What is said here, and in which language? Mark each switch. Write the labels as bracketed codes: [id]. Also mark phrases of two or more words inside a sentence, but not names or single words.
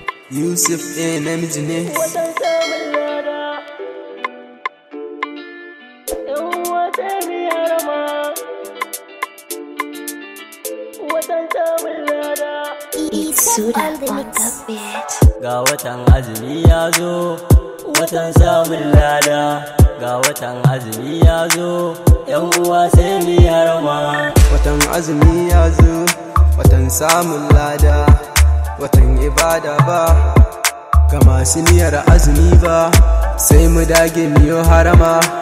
[ha] Yusuf, eh, namiji ne. Watan samun lada. Yan wata biyar ma. Watan samun lada. [en] It's Suda on the beat. [ha] Ga watan azumi ya zo, watan samun lada. Ga watan azumi ya zo, yan uwa sai mu yi harama. Watan azumi ya zo, watan samun lada. Watan ibada ba, ga masu niyyar azumi ba, sai mu dage mu yi harama.